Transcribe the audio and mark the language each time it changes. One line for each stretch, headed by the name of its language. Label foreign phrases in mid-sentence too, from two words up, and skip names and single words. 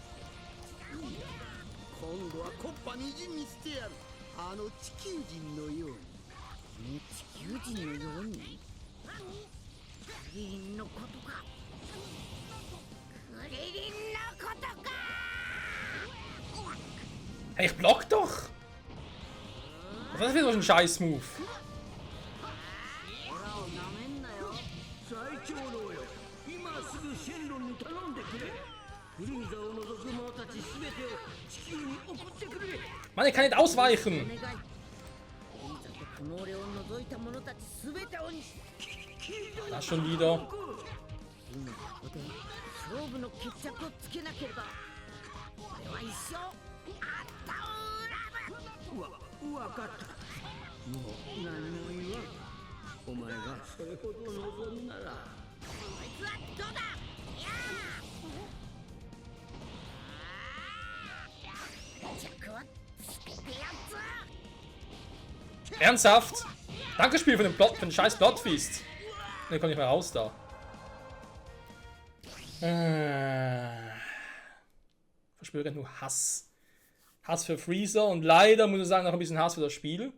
Japanese: 今度はコッパみじんにしてやる。あの地球人のように。地球人のように。クリリンのことか。クリリンのことか。
German: Hey, ich block doch! Was ist das wieder so ein Scheiß-Move?
Japanese: 空をなめんなよ。最長老よ、今すぐシェンロンに頼んでくれ。フリーザを除く者たちすべてを地球に送ってくれ。
German: Mann, ich kann nicht ausweichen!
Japanese: お願い。フリーザとクモーレを除いた者たちすべてをに。
German: Das schon wieder.
Japanese: 今ここで勝負の決着をつけなければ俺は一生あんたを恨む。わかった。もう何も言わん。お前がそれほど望むなら。こいつはどうだ。いや決着はつけてやつ。
German: Ernsthaft? Dankespiel für den scheiß Plotfeast. Ne, komm nicht mehr raus da. Verspüre nur Hass. Hass für Freezer und leider muss ich sagen, noch ein bisschen Hass für das Spiel.